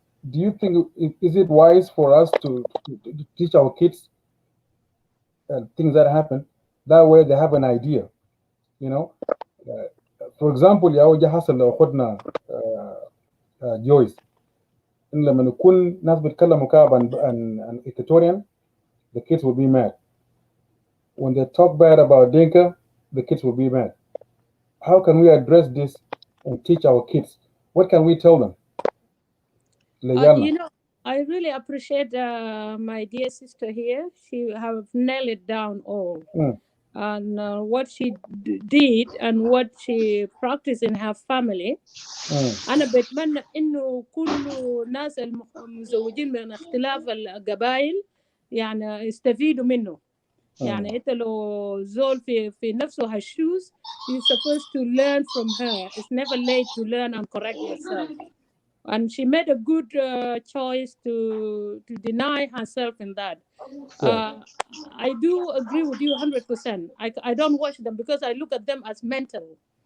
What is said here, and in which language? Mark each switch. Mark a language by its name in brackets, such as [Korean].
[English] Do you think is it wise for us to teach our kids things that happen? That way they have an idea, you know. For example, [Arabic] يا وجه حصل لو أخذنا Joyce إن لما نكون ناس بيتكلموا كعب عن Equatorian, [English] the kids will be mad. When they talk bad about Dinka, the kids will be mad. How can we address this and teach our kids? What can we tell them? You know, I really appreciate my dear sister here. She have nailed it down all. And what she did and what she practiced in her family. [Arabic] أنا بتمنى إنه كل ناس المزوجين من اختلاف القبائل يعني يستفيدوا منه. يعني أنت لو زول في نفسه [English] her shoes, you're supposed to learn from her. It's never late to learn and correct yourself. And she made a good choice to deny herself in that. I do agree with you 100%. I don't watch them because I look at them as mental.